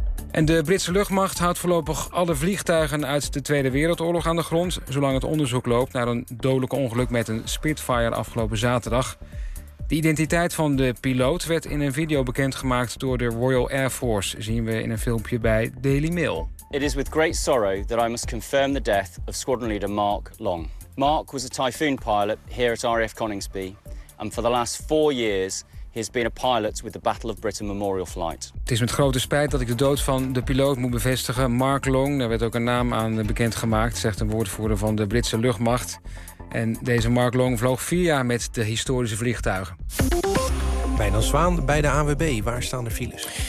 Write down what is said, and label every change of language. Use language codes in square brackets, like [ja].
[nl] En de Britse luchtmacht houdt voorlopig alle vliegtuigen uit de Tweede Wereldoorlog aan de grond, zolang het onderzoek loopt naar een dodelijk ongeluk met een Spitfire afgelopen zaterdag. De identiteit van de piloot werd in een video bekendgemaakt door de Royal Air Force, zien we in een filmpje bij Daily Mail. [en] It is with great sorrow that I must confirm the death of Squadron Leader Mark Long. Mark was a Typhoon pilot here at RAF Coningsby, and for the last 4 years he has been a pilot with the Battle of Britain Memorial Flight. [nl] Het is met grote spijt dat ik de dood van de piloot moet bevestigen, Mark Long. Daar werd ook een naam aan bekendgemaakt, zegt een woordvoerder van de Britse luchtmacht. En deze Mark Long vloog 4 jaar met de historische vliegtuigen. Bijna Zwaan bij de ANWB. Waar staan de files?